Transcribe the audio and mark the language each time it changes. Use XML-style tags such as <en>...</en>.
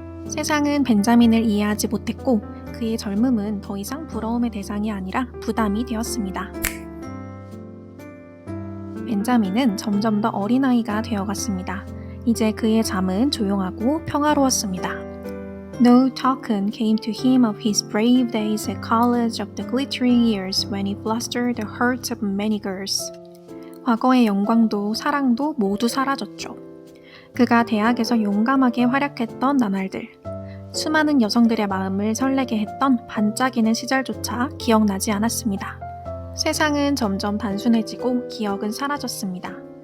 <ko>세상은 벤자민을 이해하지 못했고 그의 젊음은 더 이상 부러움의 대상이 아니라 부담이 되었습니다. 벤자민은 점점 더 어린아이가 되어갔습니다. 이제 그의 잠은 조용하고 평화로웠습니다.</ko> <en>No token came to him of his brave days at college, of the glittering years when he flustered the hearts of many girls.</en> <ko>과거의 영광도 사랑도 모두 사라졌죠. 그가 대학에서 용감하게 활약했던 나날들, 수많은 여성들의 마음을 설레게 했던 반짝이는 시절조차 기억나지 않았습니다. 세상은 점점 단순해지고 기억은 사라졌습니다.</ko>